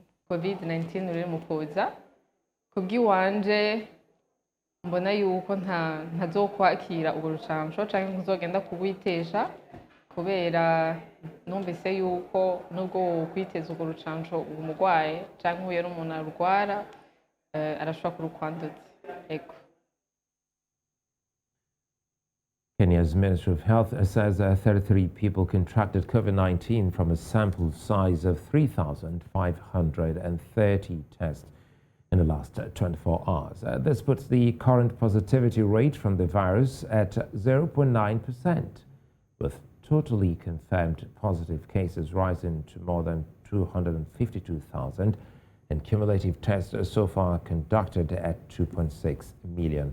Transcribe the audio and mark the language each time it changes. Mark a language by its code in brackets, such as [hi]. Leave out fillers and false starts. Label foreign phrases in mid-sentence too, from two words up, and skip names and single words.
[rn] COVID-19 ruri mu kuza kubwiwanje mbona yuko ntazokwakira ubwo rucanco canke nkuzogenda kubwitesha kubera numvise yuko nubwo kwiteza ubwo rucanco umugwaye canke uhuye n'umuntu arwara arashobora kurukwanduza. Ego. [en] Kenya's Ministry of Health says 33 people contracted COVID-19 from a sample size of 3,530 tests in the last 24 hours. This puts the current positivity rate from the virus at 0.9%, with totally confirmed positive cases rising to more than 252,000 and cumulative tests so far conducted at 2.6 million.